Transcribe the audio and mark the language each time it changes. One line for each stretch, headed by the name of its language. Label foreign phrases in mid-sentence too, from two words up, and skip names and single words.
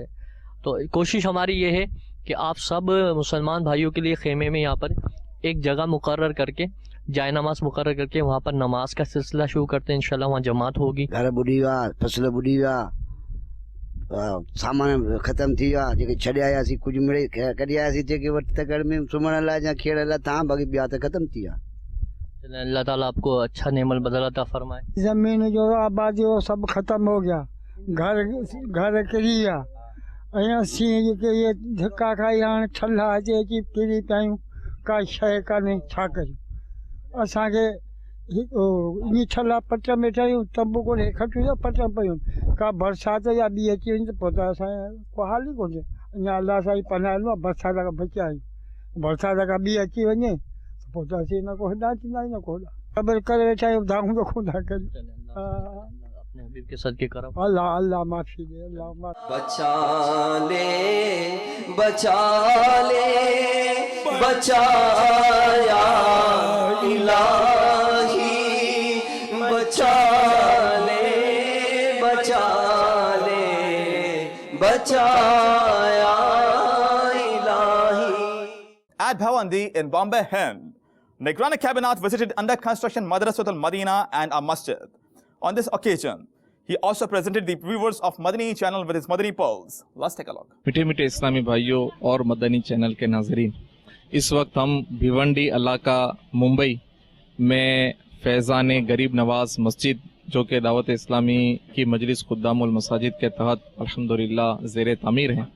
Hindi: तो कोशिश हमारी ये है कि आप सब मुसलमान भाइयों के लिए खेमे में यहाँ पर एक जगह मुकर्रर करके, जाए नमाज मुकर्रर करके वहाँ पर नमाज का सिलसिला शुरू करते हैं। इंशाल्लाह वहाँ जमात होगी।
Sindhi: घर बुढ़ी हुआ, फसल बुढ़ी हुआ, सामान ख़त्म थी विया, जेके छॾे आयासीं कुझु मिड़े कढी आयासीं, जेके वटि घर में सुम्हण लाइ या खेड़ लाइ था, बाक़ी ॿिया त ख़त्म थी विया।
Hindi: अल्लाह ताला आपको अच्छा नेमल बदल अता फरमाए।
Sindhi: ज़मीन जो आबादी
Hindi: वो सब ख़त्म हो गया,
Sindhi: घर किरी विया। असीं जेके इहे धिका खाई हाणे छल्ला अची किरी पिया आहियूं, का शइ कान्हे, छा कयूं। असांखे ईअं छल्ला पट में ठहियूं, तंबू कोन्हे, खटियूं पट पियूं, का बरसाति या ॿी अची वञे त पोइ त असांजो को हाल ई कोन्हे। अञा अलाह सां ई पनाहियो आहे, बरसाति खां बचिया आहियूं। बरसाति खां ॿी अची वञे त पोइ त असीं न को हेॾा थींदा आहियूं न को होॾा, ख़बर करे वेठा आहियूं, धाऊं त कोन था कयूं।
Hindi: अपने हबीब के सदके करम। अल्लाह माफ़ी दे, अल्लाह माफ़ी। बचा ले बचाया इलाही, बचा ले बचाया इलाही।
English: At Bhavandi in Bombay, Hind, Nigrani Cabinet visited under construction Madrasatul Madina and a masjid. On this occasion, he also presented the viewers of Madani channel with his Madani pearls. Let's take a look.
Hindi: मीठे मीठे इस्लामी भाइयों और मदनी चैनल के नाजरीन, इस वक्त हम भिवंडी इलाका मुंबई में फैज़ान गरीब नवाज मस्जिद, जो कि दावत इस्लामी की मजलिस खुद्दामुल मसाजिद के तहत अल्हम्दुलिल्लाह ज़ेर तामीर हैं।